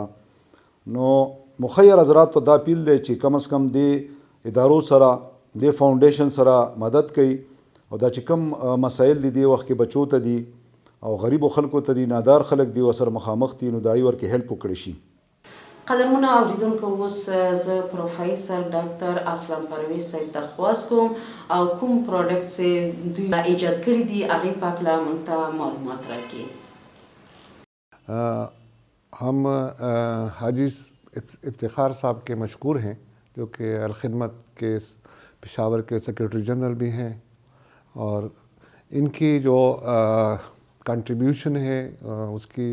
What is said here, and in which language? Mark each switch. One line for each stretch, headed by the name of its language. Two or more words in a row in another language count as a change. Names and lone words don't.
Pashto: نو مخیر حضرات ته دا اپیل دی چې کم از کم د ادارو سره د فاونډیشن سره مدد کوي او دا چې کوم مسایل دي د وخت کې بچو ته دي او غریبو خلکو ته دي، نادار خلک دي ورسره مخامخ دي، نو د هغوی ورکې هیلپ وکړی شي. قدرمنو اوریدونکو، اوس زه پروفیسر ډاکټر اسلم پرویز صاحب ته خواست کوم او کوم پروډکټس چې دوی ایجاد کړي دي هغې په هکله موږ ته معلومات راکړي.
Urdu: ہم حاجی افتخار صاحب کے مشکور ہیں جو کہ الخدمت کے پشاور کے سیکریٹری جنرل بھی ہیں، اور ان کی جو کنٹریبیوشن ہے اس کی